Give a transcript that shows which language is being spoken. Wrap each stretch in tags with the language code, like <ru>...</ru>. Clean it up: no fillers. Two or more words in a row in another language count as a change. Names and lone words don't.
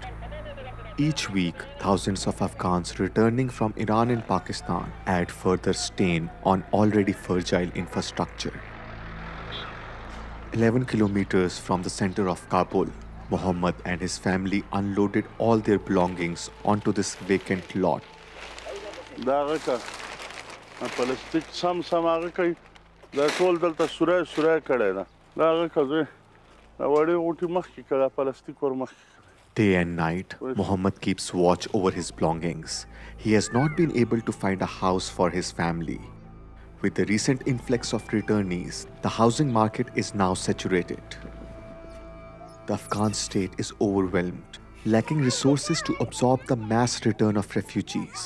<en>Each week, thousands of Afghans returning from Iran and Pakistan add further strain on already fragile infrastructure. 11 kilometers from the center of Kabul, Muhammad and his family unloaded all their belongings onto this vacant lot.</en> <ps>پلاستیک سم هغه کوي دا ټول دلته سوری کړی ده دا هغه کوي دا وړې غوټې مخکې کړه پلاستیک ور مخکې.</ps> <en>Day and night, Muhammad keeps watch over his belongings. He has not been able to find a house for his family. With the recent influx of returnees, the housing market is now saturated. The Afghan state is overwhelmed, lacking resources to absorb the mass return of refugees.</en>